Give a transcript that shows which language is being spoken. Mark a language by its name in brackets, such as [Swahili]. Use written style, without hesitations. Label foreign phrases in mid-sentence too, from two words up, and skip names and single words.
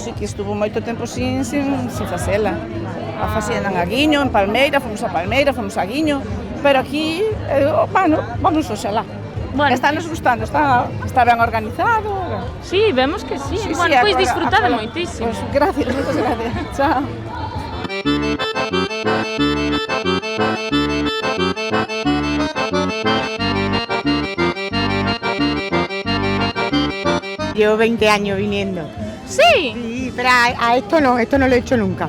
[Galician] Sí, que estuvo moito tempo sin facela. A facían en Aguiño, en Palmeira, fomos a Aguiño, pero aquí, bueno, vamos oxalá. Bueno, está nos gustando, está ben organizado. Sí, vemos que sí. Bueno, pois disfrutade moitísimo. Pois gracias, moitas gracias. Chao. [Spanish] Llevo 20 años viniendo. ¿Sí? Sí, pero a esto no lo he hecho nunca.